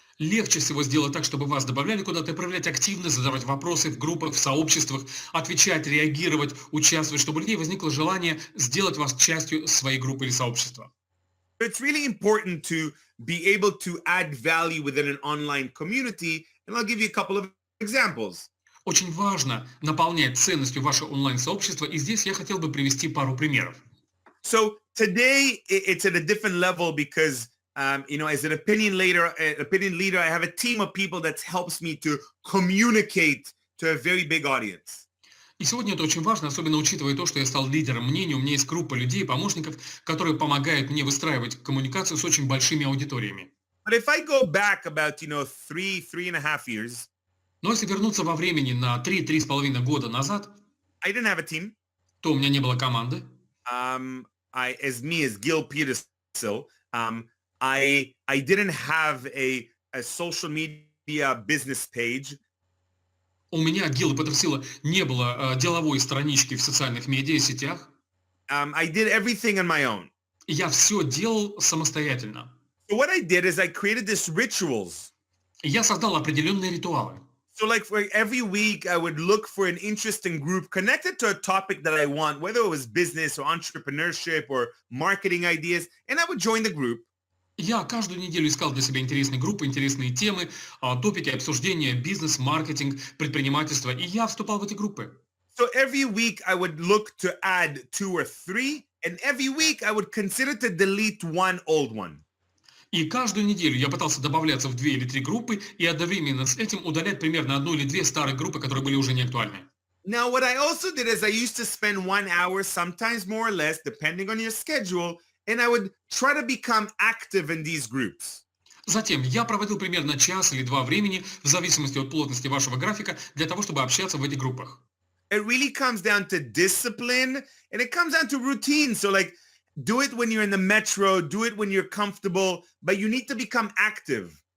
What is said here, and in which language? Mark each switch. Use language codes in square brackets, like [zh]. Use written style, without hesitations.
[ru] Легче всего сделать так, чтобы вас добавляли куда-то, проявлять активность, задавать вопросы в группах, в сообществах, отвечать, реагировать, участвовать, чтобы у людей возникло желание сделать вас частью своей группы или сообщества. [en] It's really important to be able to add value within an online community, and I'll give you a couple of examples. [ru] Очень важно наполнять ценностью ваше онлайн-сообщество, и здесь я хотел бы привести пару примеров. [en] So today it's at a different level because, as an opinion leader, I have a team of people that helps me to communicate to a very big audience. [ru] И сегодня это очень важно, особенно учитывая то, что я стал лидером мнений, у меня есть группа людей, помощников, которые помогают мне выстраивать коммуникацию с очень большими аудиториями. [en] But if I go back about, 3.5 years, [ru] Но если вернуться во времени на 3-3,5 года назад, [en] I didn't have a team. [ru] то у меня не было команды. [en] As Gil Pedersил, I didn't have a social media business page. [ru] У меня, Гила Петерсила, не было деловой странички в социальных медиа, сетях. [en] I did everything on my own. [ru] И я все делал самостоятельно. [en] So what I did is I created these rituals. [ru] И я создал определенные ритуалы. [en] So like for every week, I would look for an interesting group connected to a topic that I want, whether it was business or entrepreneurship or marketing ideas, and I would join the group. [ru] Я каждую неделю искал для себя интересные группы, интересные темы, топики обсуждения, бизнес, маркетинг, предпринимательство, и я вступал в эти группы. [en] So every week I would look to add 2 or 3, and every week I would consider to delete one old one. [ru] И каждую неделю я пытался добавляться в 2 или 3 группы и одновременно с этим удалять примерно 1 или 2 старые группы, которые были уже не актуальны. [en] Now, what I also did is I used to spend 1 hour, sometimes more or less, depending on your schedule, and I would try to become active in these groups. [ru] Затем я проводил примерно час или два времени, в зависимости от плотности вашего графика, для того, чтобы общаться в этих группах. [en] It really comes down to discipline and it comes down to routine. So like do it when you're in the metro, do it when you're comfortable, but you need to become active.